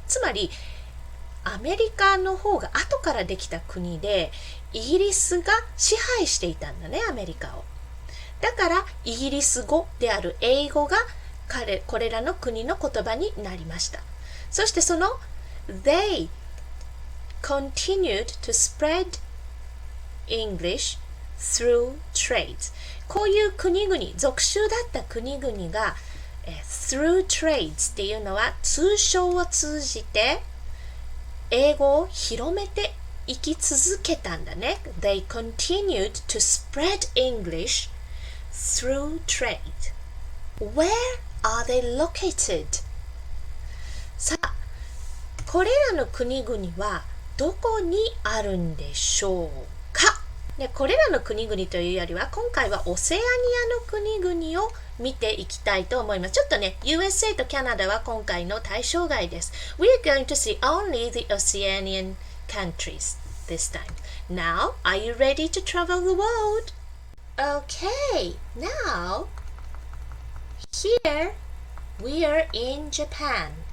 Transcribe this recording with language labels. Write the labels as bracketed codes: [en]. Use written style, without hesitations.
[ja] つまりアメリカの方が後からできた国で、イギリスが支配していたんだね、アメリカを。だからイギリス語である英語がこれらの国の言葉になりました。そしてその They [en] continued to spread English through trades. [ja] こういう国々、属州だった国々が、 [en] through trades [ja] っていうのは通商を通じて英語を広めていき続けたんだね。 [en] They continued to spread English through trade. Where are they located? [ja] さあ、これらの国々はどこにあるんでしょうか？で、これらの国々というよりは今回はオセアニアの国々を見ていきたいと思います。ちょっとね、USA とキャナダは今回の対象外です。 [en] We are going to see only the Oceanian countries this time. Now, are you ready to travel the world? Okay, now, here we are in Japan.